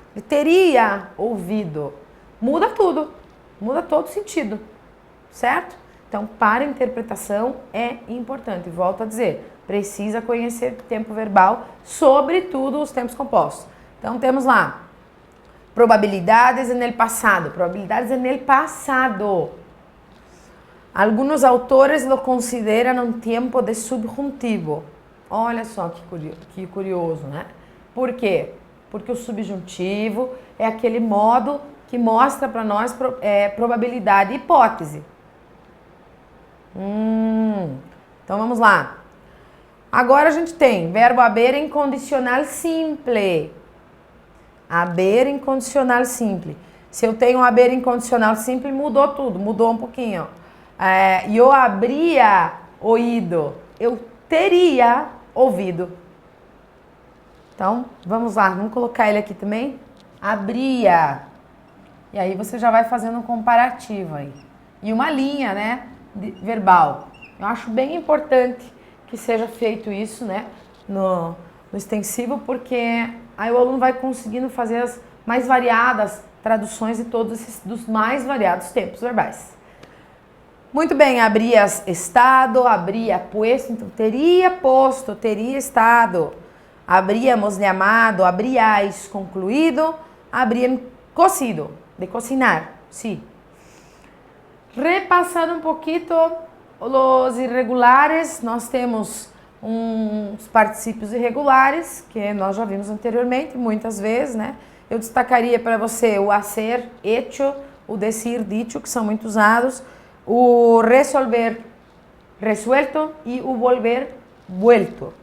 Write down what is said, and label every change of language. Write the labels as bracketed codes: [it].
[pt] Ele teria ouvido. Muda tudo. Muda todo sentido. Certo? Então, para a interpretação é importante. Volto a dizer, precisa conhecer tempo verbal, sobretudo os tempos compostos. Então, temos lá, [es] probabilidades en el pasado. Probabilidades en el pasado. [pt] Alguns autores lo consideram um tempo de subjuntivo. Olha só que curioso, né? Por quê? Porque o subjuntivo é aquele modo que mostra para nós probabilidade e hipótese. Então vamos lá. Agora a gente tem verbo haber em condicional simple. Haber em condicional simple. Se eu tenho haber em condicional simple, mudou tudo, mudou um pouquinho. Eu abria ouído, eu teria ouvido. Então, vamos lá, vamos colocar ele aqui também. Abria. E aí você já vai fazendo um comparativo aí. E uma linha, né, verbal. Eu acho bem importante que seja feito isso, né, no extensivo, porque aí o aluno vai conseguindo fazer as mais variadas traduções de todos esses, dos mais variados tempos verbais. Muito bem, [es] habría estado, habría puesto, [pt] então teria posto, teria estado. [es] Habríamos llamado, habríais concluído, habrían cocido, de cocinar, sí. [pt] Repassando um pouquinho os irregulares, nós temos uns particípios irregulares, que nós já vimos anteriormente, muitas vezes, né? Eu destacaria para você o hacer, hecho, o decir, dicho, que são muito usados, o resolver, resuelto e o volver, vuelto.